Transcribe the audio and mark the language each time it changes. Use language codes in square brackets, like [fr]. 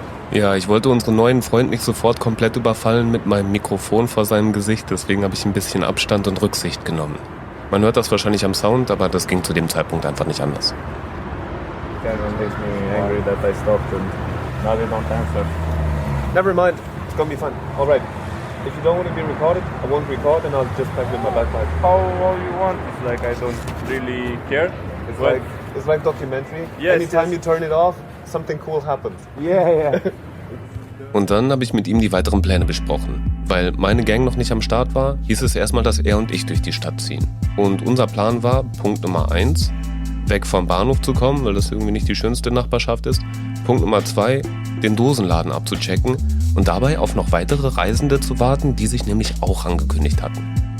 [de] Ja, ich wollte unseren neuen Freund nicht sofort komplett überfallen mit meinem Mikrofon vor seinem Gesicht, deswegen habe ich ein bisschen Abstand und Rücksicht genommen. Man hört das wahrscheinlich am Sound, aber das ging zu dem Zeitpunkt einfach nicht anders. [en] Kind of makes me angry that I stopped and now they don't answer. Never mind, it's gonna be fun. All right. if you don't want to be recorded, I won't record, and I'll just back with my backpack. How you want? It's like I don't really care. It's like documentary. Yes, Anytime you turn it off, something cool happens. Yeah. [de] Und dann habe ich mit ihm die weiteren Pläne besprochen. Weil meine Gang noch nicht am Start war, hieß es erstmal, dass er und ich durch die Stadt ziehen. Und unser Plan war, Punkt Nummer 1, weg vom Bahnhof zu kommen, weil das irgendwie nicht die schönste Nachbarschaft ist. Punkt Nummer 2, den Dosenladen abzuchecken und dabei auf noch weitere Reisende zu warten, die sich nämlich auch angekündigt hatten.